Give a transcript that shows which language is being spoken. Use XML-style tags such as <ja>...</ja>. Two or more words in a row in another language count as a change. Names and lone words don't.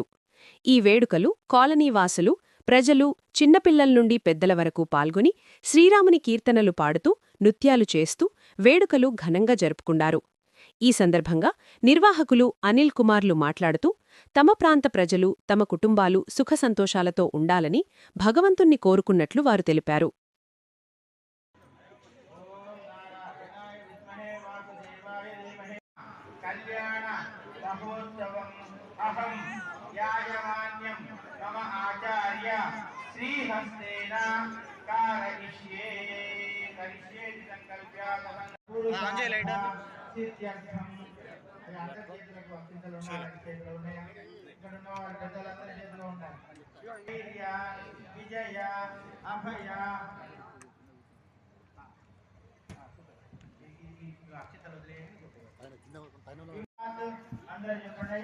<te>ఈ వేడుకలు కాలనీవాసులు, ప్రజలు చిన్నపిల్లల నుండి పెద్దల వరకు పాల్గొని శ్రీరాముని కీర్తనలు పాడుతూ, నృత్యాలు చేస్తూ వేడుకలు ఘనంగా జరుపుకున్నారు. ఈ సందర్భంగా నిర్వాహకులు అనిల్ కుమార్లు మాట్లాడుతూ, తమ ప్రాంత ప్రజలు, తమ కుటుంబాలు సుఖసంతోషాలతో ఉండాలని భగవంతుణ్ణి కోరుకున్నట్లు వారు తెలిపారు.</te> <sa>श्रीहस्तेन कारयिष्ये करिष्येति संकल्प्य सिद्ध्यर्थं</sa> <te>అంతర్జేతులకు అక్షింతలు ఉన్నాయి, చేతులు ఉన్నాయి. ఇక్కడ ఉన్న వారి పెద్దలందరి చేతులు ఉంటాయి. వీర్య విజయ అభయ అక్షింతలు అందరూ చెప్పండి.</te>